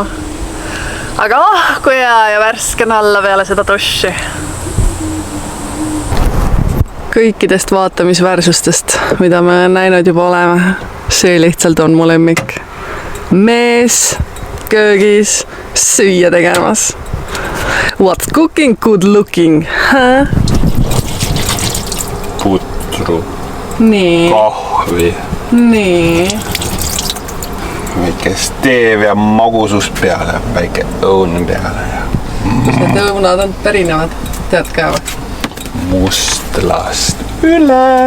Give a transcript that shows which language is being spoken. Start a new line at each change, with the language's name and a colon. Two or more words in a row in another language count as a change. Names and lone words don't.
Estonian: Aga kui hea ja värske alla peale seda duši. Kõikidest vaatamisväärsustest, mida me näinud juba oleme, see lihtsalt on mu lemmik. Mees köögis süüa tegemas.
English: What's cooking, good looking, huh?
Estonian: putru, nii , kahvi, nii . väike steevia magusus peale, väike õun peale ja kus need õunad on pärinevad , tead ka või ? mustlast üle.